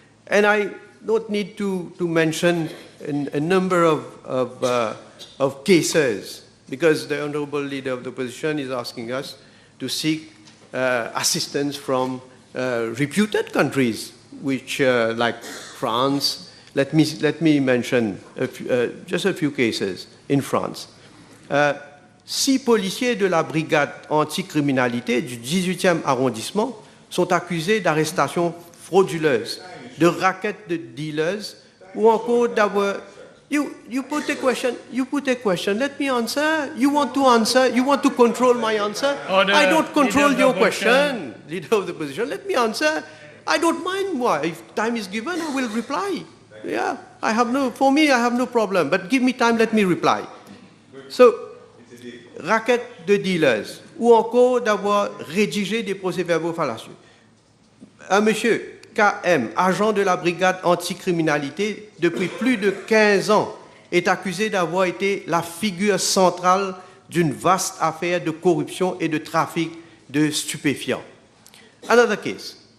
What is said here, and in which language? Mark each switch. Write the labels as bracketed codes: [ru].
[en] And I don't need to mention a number of cases, because the Honourable Leader of the Opposition is asking us to seek assistance from reputed countries, which, like France. Let me mention just a few cases in France. [fr] 6 policiers de la brigade anticriminalité du 18e arrondissement sont accusés d'arrestations frauduleuses, de rackets de dealers, ou encore d'avoir... [en] You put a question, let me answer. You want to answer? You want to control my answer? Order. I don't control Leader your of the question, Leader of the Opposition. Let me answer. I don't mind why. If time is given, I will reply. Yeah, for me, I have no problem. But give me time, let me reply. [fr] So, racket de dealers, ou encore d'avoir rédigé des procès-verbaux fallacieux. Un monsieur, KM, agent de la brigade anticriminalité depuis plus de 15 ans, est accusé d'avoir été la figure centrale d'une vaste affaire de corruption et de trafic de stupéfiants. [en] Another case.